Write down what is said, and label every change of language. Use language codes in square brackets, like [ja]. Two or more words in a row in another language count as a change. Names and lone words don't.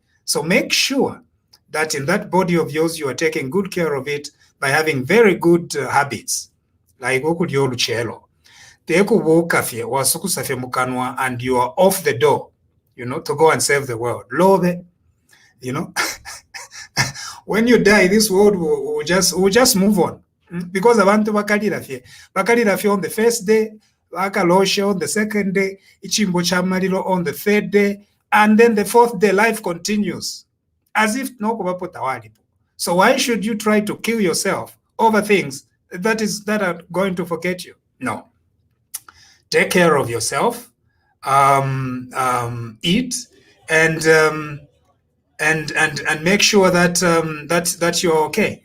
[en] So make sure that in that body of yours, you are taking good care of it by having very good habits. Like and you are off the door, to go and save the world. Love, when you die, this world will just move on. Because [bem] abantu bakalira fye [en] on the first day, bakaloshe on the second day, [bem] ichimbo cha maliro [en] on the third day, and then the fourth day life continues as if no [bem] kubapota walipo. [en] So why should you try to kill yourself over things that are going to forget you? No. Take care of yourself, eat, and make sure that that you're okay.